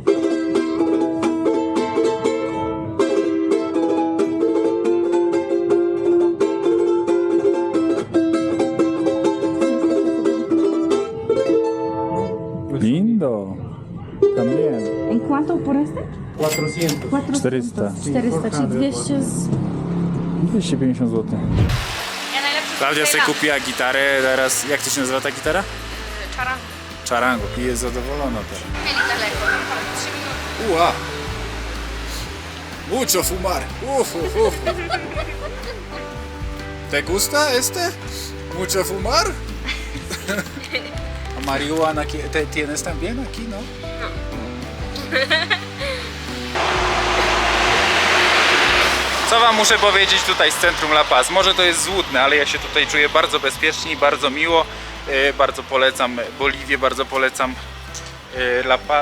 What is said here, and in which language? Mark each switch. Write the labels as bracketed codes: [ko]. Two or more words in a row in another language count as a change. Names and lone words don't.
[es] Lindo. También. ¿En cuánto por este? 400. 400. 400, [pl] czyli 200 z... 250 zł. Ja najlepszy Klaudia sobie kupiła gitarę, teraz jak to się nazywa ta gitara? Czara. Charango. I jest zadowolona teraz. Mieli daleko, 3 minuty. [es] Ua! Mucho fumar. Uf. ¿Te gusta este? Mucho fumar? ¿A marihuana tienes también aquí, no? [pl] Co wam muszę powiedzieć tutaj z centrum La Paz? Może to jest złudne, ale ja się tutaj czuję bardzo bezpiecznie i bardzo miło. Bardzo polecam Boliwię, bardzo polecam La Paz.